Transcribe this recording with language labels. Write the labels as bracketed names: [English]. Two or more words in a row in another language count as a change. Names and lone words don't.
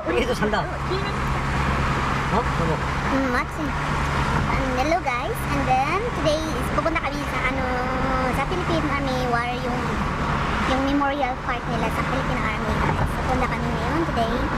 [Korean] 얘도 산다. 어? [Filipino] ano? [English] Matching. Hello guys, and then today is [Filipino] pupunta kami sa sa [English] Philippine Army War yung memorial park [Filipino] nila sa [English] Philippine Army guys. [Filipino] Pupunta kami ngayon today.